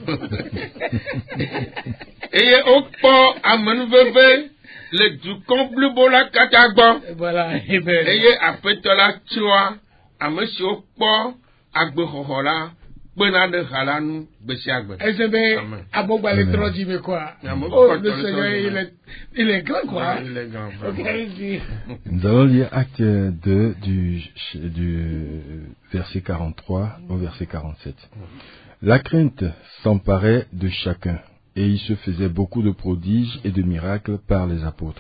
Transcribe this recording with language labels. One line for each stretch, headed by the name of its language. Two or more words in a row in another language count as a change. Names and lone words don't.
Ewe: eye wokpɔ amenuveve le dukɔ blibo la katã gbɔ eye aƒetɔ la tsɔa ame siwo kpɔ agbexɔxɔ la kpena ɖe ha la nu gbe sia gbe. Ese be abogba le trɔ dzi me quoi.
French: Le Seigneur il est grand quoi. Il est grand. Nous allons lire Acte 2 du verset 43 au verset 47. La crainte s'emparait de chacun et il se faisait beaucoup de prodiges et de miracles par les apôtres.